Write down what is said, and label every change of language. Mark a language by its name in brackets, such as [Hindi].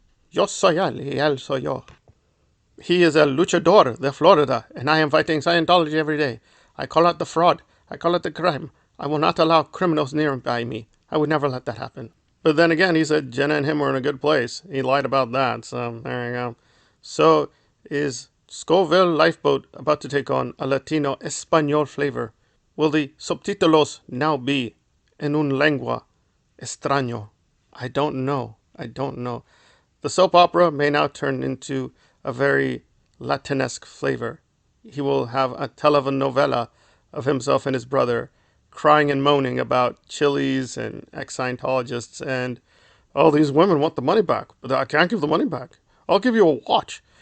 [Spanish] Yo soy él y él soy yo. [English] He is a luchador de Florida, and I am fighting Scientology every day. I call out the fraud. I call out the crime. I will not allow criminals nearby me. I would never let that happen. But then again, he said Jenna and him were in a good place. He lied about that, so there you go. So, is Scoville Lifeboat about to take on a Latino Espanol flavor? Will the [Spanish] subtítulos [English] now be [Spanish] en un lengua extraño? [English] I don't know. I don't know. The soap opera may now turn into a very Latinesque flavor. He will have a telenovela of himself and his brother crying and moaning about Chilis and ex-Scientologists, and oh, these women want the money back, but I can't give the money back. I'll give you a watch.